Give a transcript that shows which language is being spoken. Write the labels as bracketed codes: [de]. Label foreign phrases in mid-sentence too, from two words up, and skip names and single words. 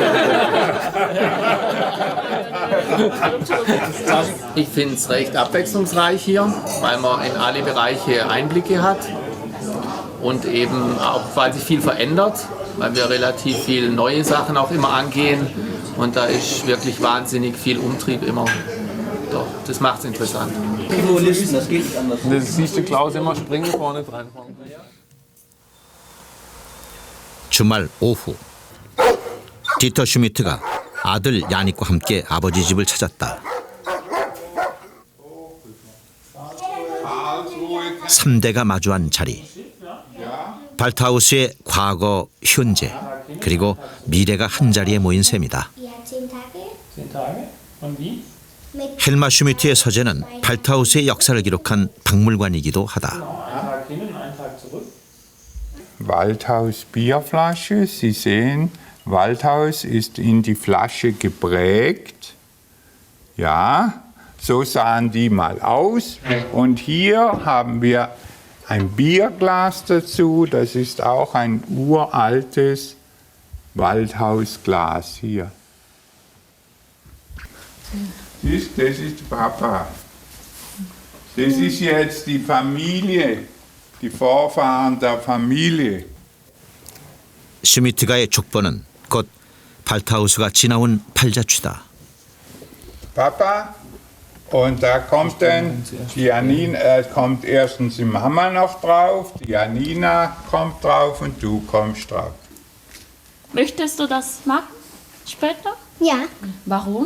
[de] Ich finde es recht abwechslungsreich hier, weil man in alle Bereiche Einblicke hat und eben auch, weil sich viel verändert, weil wir relativ viele neue Sachen auch immer angehen und da ist wirklich wahnsinnig viel Umtrieb immer. Doch, das macht es interessant. Das siehst du Klaus immer springen vorne dran. [ko] 주말 오후 디터 슈미트가 아들 야닉과 함께 아버지 집을 찾았다. 3대가 마주한 자리. 발트하우스의 과거, 현재, 그리고 미래가 한자리에 모인 셈이다. 헬마 슈미트의 서재는 발트하우스의 역사를 기록한 박물관이기도 하다. [de] Waldhaus Bierflasche. Sie sehen, Waldhaus ist in die Flasche geprägt. Ja, so sahen die mal aus. Und hier haben wir ein Bierglas dazu. Das ist auch ein uraltes Waldhausglas hier. Das ist Papa. Das ist jetzt die Familie. Die Vorfahren der Familie. [ko] 슈미트가의 족보는 곧 발트하우스가 지나온 팔자취다. [de] Papa, und da kommt dann die Janina, kommt erstens die Mama noch drauf, die Janina kommt drauf und du kommst drauf. Möchtest du das machen? später? Ja, Warum?